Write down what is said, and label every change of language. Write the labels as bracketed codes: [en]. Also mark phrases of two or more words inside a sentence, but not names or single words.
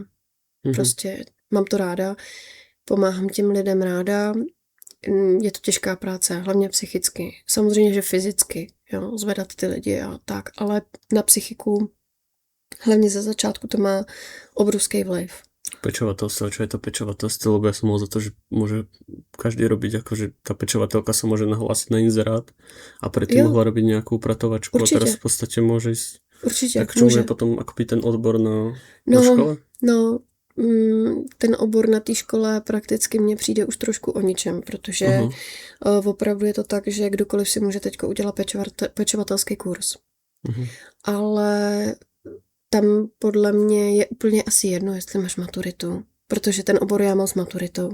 [cs] Prostě mám to ráda, pomáhám těm lidem ráda, je to těžká práce, hlavně psychicky. Samozřejmě, že fyzicky, jo, zvedat ty lidi a tak, ale na psychiku, hlavně ze začátku to má obrovský vliv. [sk] Pečovatelstvo, čo je to pečovatelstvo, lebo ja som mal za to, že môže každý robiť, akože tá pečovatelka sa môže nahlásiť na inzerát a predtým mohla robiť nejakú upratovačku. Určite. A teraz v podstate môže ísť. Určite, tak čo je potom akoby ten odbor na škole? [cs] No, ten obor na té škole prakticky mně přijde už trošku o ničem, protože opravdu je to tak, že kdokoliv si může teďko udělat pečovatelský kurz. Ale tam podle mě je úplně asi jedno, jestli máš maturitu, protože ten obor já mám s maturitou.